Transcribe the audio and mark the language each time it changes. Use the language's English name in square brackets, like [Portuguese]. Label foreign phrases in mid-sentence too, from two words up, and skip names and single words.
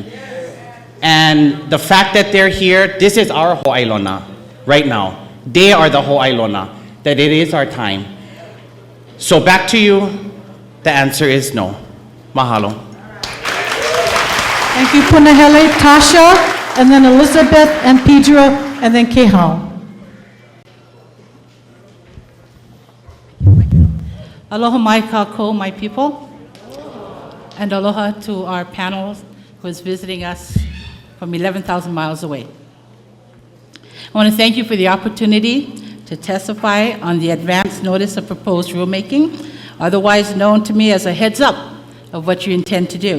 [English] And the fact that they're here, this is our ho'ailona right now. They are the ho'ailona, that it is our time. So back to you, the answer is no. Mahalo. Thank you, Punahele. Tasha, and then Elizabeth and Pedro, and then Kehao. [Hawaiian] Aloha mai kākou, [English] my people. And aloha to our panel who is visiting us from 11,000 miles away. I want to thank you for the opportunity to testify on the advance notice of proposed rulemaking, otherwise known to me as a heads up of what you intend to do.